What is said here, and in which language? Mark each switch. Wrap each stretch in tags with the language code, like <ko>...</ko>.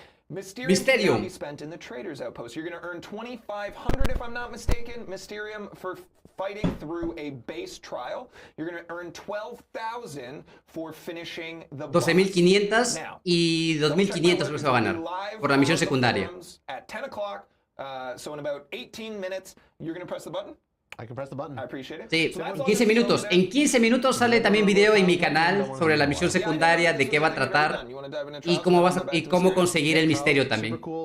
<en>Mysterium can be spent in the Trader's Outpost. You're going to earn 2,500, if I'm not mistaken, Mysterium for fighting through a base trial. You're going to earn 12,000 for finishing the boss.</en> <es>12.500 y 2.500 lo se va a ganar por la misión secundaria.</es> <en>At 10 o'clock, so in about 18 minutes, you're going to press the button. I can press the button. I appreciate it.</en> <es>Sí, 15 minutos. En 15 minutos sale también video en mi canal sobre la misión secundaria, de qué va a tratar y cómo conseguir el misterio también.</es>